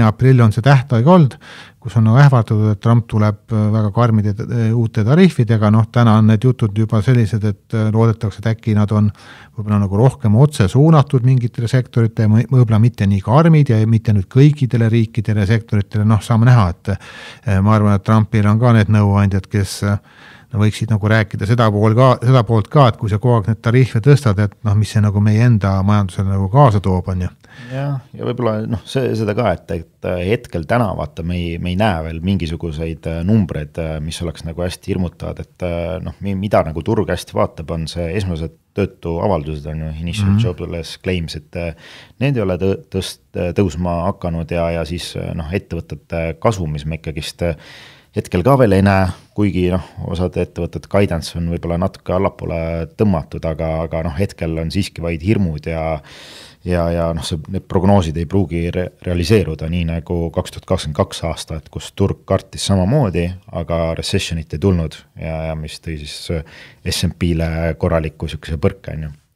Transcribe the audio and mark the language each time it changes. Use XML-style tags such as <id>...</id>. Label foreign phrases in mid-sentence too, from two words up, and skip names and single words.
<et>aprill on see tähtaeg olnud, kus on ähvardatud, et Trump tuleb väga karmide uute tariifidega, täna on need jutud juba sellised, et loodetakse, et äkki nad on võib-olla nagu rohkem otse suunatud mingitele sektorite, võib-olla mitte nii karmid ja mitte nüüd kõikidele riikidele sektoritele, saame näha, et ma arvan, et Trumpil on ka need nõuandjad, kes võiksid nagu rääkida seda poolt ka, et kui sa kogu aeg need tariife tõstad, et mis see nagu meie enda majandusele nagu kaasa toob, on ju. Ja võib-olla seda ka, et hetkel täna vaata, me ei näe veel mingisuguseid numbreid, mis oleks nagu hästi hirmutavad, et mida nagu turg hästi vaatab, on see esmased töötu avaldused on ju,</et> <en>initial jobless claims,</en> <et>et need ei ole tõusma hakanud ja siis ettevõtete kasum, mis me ikkagist hetkel ka veel ei näe, kuigi osad ettevõtted guidance on võib-olla natuke allapoole tõmmatud, aga hetkel on siiski vaid hirmud ja need prognoosid ei pruugi realiseeruda nii nagu 2022 aasta, et kus turg kartis samamoodi, aga recessionit ei tulnud ja mis tõi siis S&P-le korraliku sükese põrke, on ju.</et>